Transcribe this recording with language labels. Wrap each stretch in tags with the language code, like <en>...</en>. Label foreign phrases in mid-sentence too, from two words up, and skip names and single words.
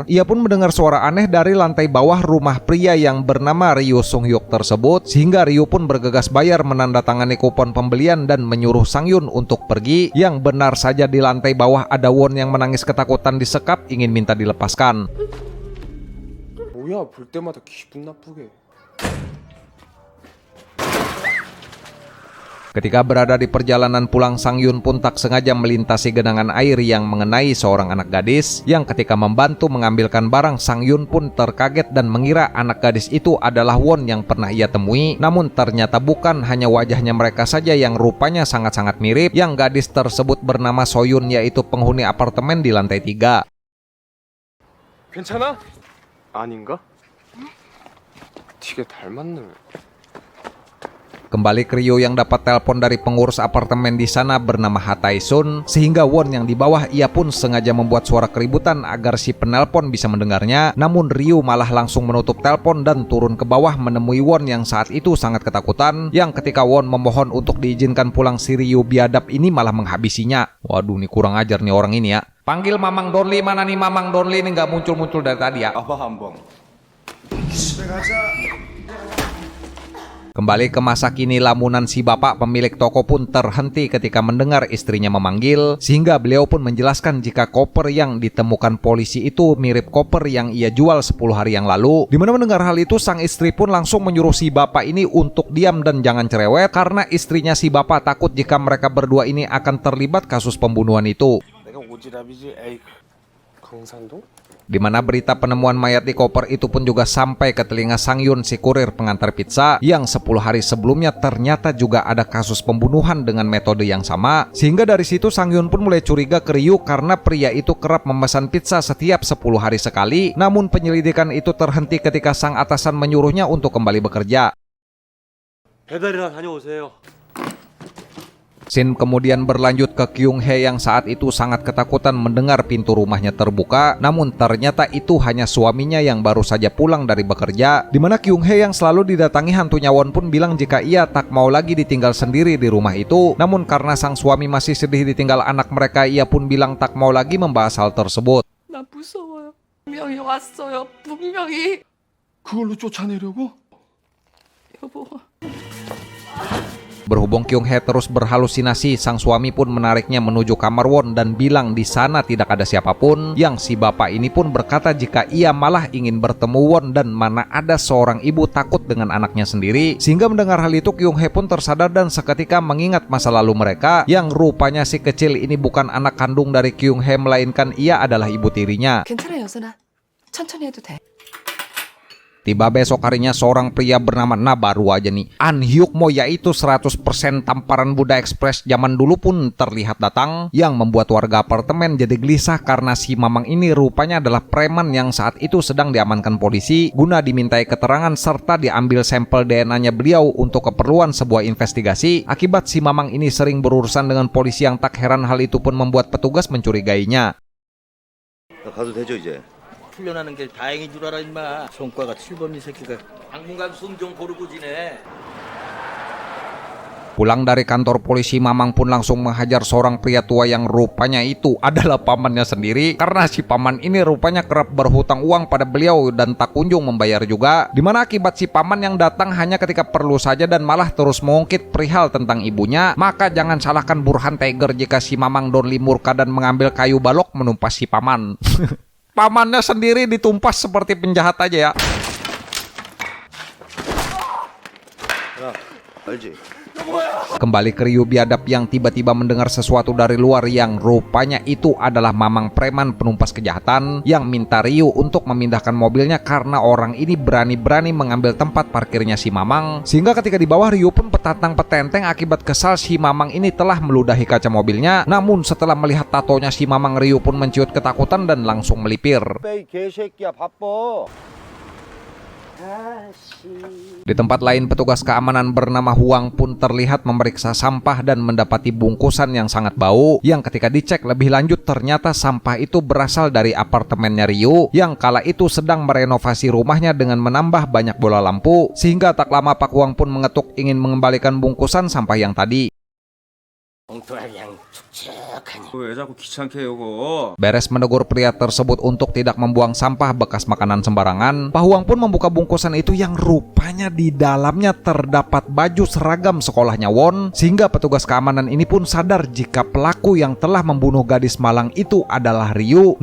<id>Ia pun mendengar suara aneh dari lantai bawah rumah pria yang bernama Ryu Sung Hyuk tersebut, sehingga Ryu pun bergegas bayar menandatangani kupon pembelian dan menyuruh Sang Yun untuk pergi. Yang benar saja di lantai bawah ada Won yang menangis ketakutan disekap ingin minta dilepaskan.</id> <ko>뭐야, 볼 때마다 기분 나쁘게.</ko> <id>Ketika berada di perjalanan pulang, Sang Yun pun tak sengaja melintasi genangan air yang mengenai seorang anak gadis, yang ketika membantu mengambilkan barang, Sang Yun pun terkaget dan mengira anak gadis itu adalah Won yang pernah ia temui. Namun ternyata bukan, hanya wajahnya mereka saja yang rupanya sangat-sangat mirip. Yang gadis tersebut bernama Soyun, yaitu penghuni apartemen di lantai 3.</id> <ko>괜찮아? 아닌가? 되게 닮았네.</ko> <id>Kembali ke Ryu yang dapat telepon dari pengurus apartemen di sana bernama Ha Tae-sun, sehingga Won yang di bawah ia pun sengaja membuat suara keributan agar si penelpon bisa mendengarnya. Namun Ryu malah langsung menutup telepon dan turun ke bawah menemui Won yang saat itu sangat ketakutan. Yang ketika Won memohon untuk diizinkan pulang, si Ryu biadab ini malah menghabisinya. Waduh, nih kurang ajar nih orang ini ya. Panggil Mamang Donli, mana nih Mamang Donli, ini nggak muncul-muncul dari tadi ya.</id> <ko>아빠 한번.</ko> <id>Kembali ke masa kini, lamunan si bapak pemilik toko pun terhenti ketika mendengar istrinya memanggil, sehingga beliau pun menjelaskan jika koper yang ditemukan polisi itu mirip koper yang ia jual 10 hari yang lalu. Dimana mendengar hal itu, sang istri pun langsung menyuruh si bapak ini untuk diam dan jangan cerewet, karena istrinya si bapak takut jika mereka berdua ini akan terlibat kasus pembunuhan itu.</id> <ko>내가 오지랖이지. 에이. 강산동?</ko> <id>Di mana berita penemuan mayat di koper itu pun juga sampai ke telinga Sang Yun, si kurir pengantar pizza, yang 10 hari sebelumnya ternyata juga ada kasus pembunuhan dengan metode yang sama. Sehingga dari situ Sang Yun pun mulai curiga ke Ryu karena pria itu kerap memesan pizza setiap 10 hari sekali. Namun penyelidikan itu terhenti ketika sang atasan menyuruhnya untuk kembali bekerja.</id> <ko>배달이나 다녀오세요.</ko> <id>Scene kemudian berlanjut ke Kyung Hee yang saat itu sangat ketakutan mendengar pintu rumahnya terbuka, namun ternyata itu hanya suaminya yang baru saja pulang dari bekerja. Dimana Kyung Hee yang selalu didatangi hantunya Won pun bilang jika ia tak mau lagi ditinggal sendiri di rumah itu. Namun karena sang suami masih sedih ditinggal anak mereka, ia pun bilang tak mau lagi membahas hal tersebut.</id> <ko>나 무서워요. 분명히 왔어요. 분명히. 그걸로 쫓아내려고? 여보.</ko> <id>Berhubung Kyung Hee terus berhalusinasi, sang suami pun menariknya menuju kamar Won dan bilang di sana tidak ada siapapun. Yang si bapak ini pun berkata jika ia malah ingin bertemu Won dan mana ada seorang ibu takut dengan anaknya sendiri. Sehingga mendengar hal itu Kyung Hee pun tersadar dan seketika mengingat masa lalu mereka, yang rupanya si kecil ini bukan anak kandung dari Kyung Hee melainkan ia adalah ibu tirinya.</id> <ko>괜찮아요, 여순아. 천천히 해도 돼.</ko> <id>Tiba besok harinya seorang pria bernama, nah baru aja nih, An Hyuk Mo, yaitu 100% tamparan Buddha Express zaman dulu pun terlihat datang, yang membuat warga apartemen jadi gelisah karena si Mamang ini rupanya adalah preman yang saat itu sedang diamankan polisi guna dimintai keterangan serta diambil sampel DNA-nya beliau untuk keperluan sebuah investigasi. Akibat si Mamang ini sering berurusan dengan polisi yang tak heran hal itu pun membuat petugas mencurigainya.</id> <ko>가도 되죠 이제? 풀려나는 게 다행인 줄 알아 임마. 성과가 7번 이 새끼가 당분간 숨 좀 고르고 지내.</ko> <id>Pulang dari kantor polisi, Mamang pun langsung menghajar seorang pria tua yang rupanya itu adalah pamannya sendiri, karena si paman ini rupanya kerap berhutang uang pada beliau dan tak kunjung membayar juga. Dimana akibat si paman yang datang hanya ketika perlu saja dan malah terus mengungkit perihal tentang ibunya, maka jangan salahkan Burhan Tiger jika si Mamang Donli murka dan mengambil kayu balok menumpas si paman. Pamannya sendiri ditumpas seperti penjahat aja ya.</id> <ko>야, 알지?</ko> <id>Kembali ke Ryu biadab yang tiba-tiba mendengar sesuatu dari luar yang rupanya itu adalah Mamang preman penumpas kejahatan yang minta Ryu untuk memindahkan mobilnya karena orang ini berani-berani mengambil tempat parkirnya si Mamang. Sehingga ketika di bawah, Ryu pun petatang petenteng akibat kesal si Mamang ini telah meludahi kaca mobilnya. Namun setelah melihat tatonya si Mamang, Ryu pun menciut ketakutan dan langsung melipir.</id> <ko>빼이 개새끼야 바빠.</ko> <id>Di tempat lain, petugas keamanan bernama Huang pun terlihat memeriksa sampah dan mendapati bungkusan yang sangat bau, yang ketika dicek lebih lanjut ternyata sampah itu berasal dari apartemennya Ryu yang kala itu sedang merenovasi rumahnya dengan menambah banyak bola lampu. Sehingga tak lama Pak Huang pun mengetuk ingin mengembalikan bungkusan sampah yang tadi.</id> <ko>왜 자꾸 귀찮게 해 이거.</ko> <id>Beres menegur pria tersebut untuk tidak membuang sampah bekas makanan sembarangan, Pak Huang pun membuka bungkusan itu yang rupanya di dalamnya terdapat baju seragam sekolahnya Won. Sehingga petugas keamanan ini pun sadar jika pelaku yang telah membunuh gadis malang itu adalah Ryu.</id>